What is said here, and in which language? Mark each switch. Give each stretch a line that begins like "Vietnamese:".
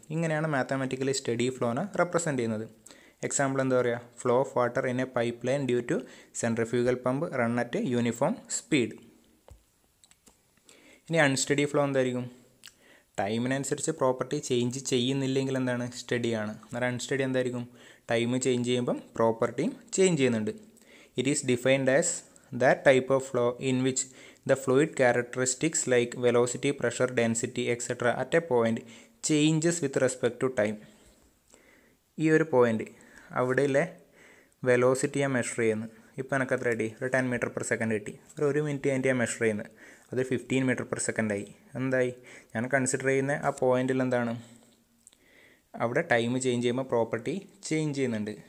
Malayalam: ഇങ്ങനെയാണ് mathematically study ഫ്ലോനെ represent ചെയ്യുന്നത്. Example എന്താ പറയുക,
English: Flow of water in a pipe line due to centrifugal pump run at uniform speed.
Malayalam: ഇനി unsteady flow എന്തായിരിക്കും, ടൈമിനനുസരിച്ച് property change ചെയ്യുന്നില്ലെങ്കിൽ എന്താണ്, സ്റ്റഡിയാണ്. എന്നാൽ അൺസ്റ്റഡി എന്തായിരിക്കും, ടൈം ചേഞ്ച് ചെയ്യുമ്പം പ്രോപ്പർട്ടിയും ചേഞ്ച് ചെയ്യുന്നുണ്ട്.
English: It is defined as that type of flow in which the fluid characteristics like velocity, pressure, density etc. at a point changes with respect to time.
Malayalam: ഈ ഒരു point അവിടെയുള്ള velocity ഞാൻ measure ചെയ്യുന്നു. ഇപ്പോൾ എനിക്ക് എത്ര കിട്ടി, ഒരു 10 m/s കിട്ടി. ഒരു മിനിറ്റ് കഴിഞ്ഞിട്ട് ഞാൻ മെഷർ ചെയ്യുന്നത് അത് 15 m/s ആയി. എന്തായി, ഞാൻ കൺസിഡർ ചെയ്യുന്ന ആ പോയിന്റിൽ എന്താണ്, അവിടെ ടൈം ചേഞ്ച് ചെയ്യുമ്പോൾ പ്രോപ്പർട്ടി ചേഞ്ച് ചെയ്യുന്നുണ്ട്.